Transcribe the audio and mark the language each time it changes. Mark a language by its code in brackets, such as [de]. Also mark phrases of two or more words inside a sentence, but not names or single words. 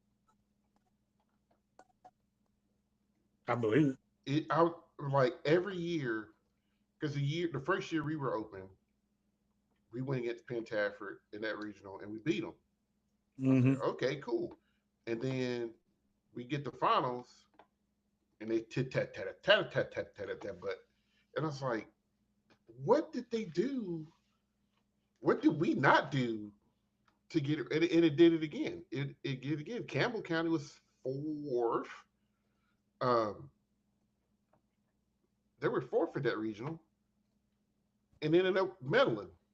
[en] I believe it. I like every year because the first year we were open, we went against Pentafford in that regional and we beat them. Mm-hmm. Okay, cool. And then we get the finals and they tit tat tat tat tat tat tat tat but and I was like, what did they do? What did we not do to get it? And it did it again. It did it again. Campbell County was fourth. They were fourth for that regional and ended up medaling.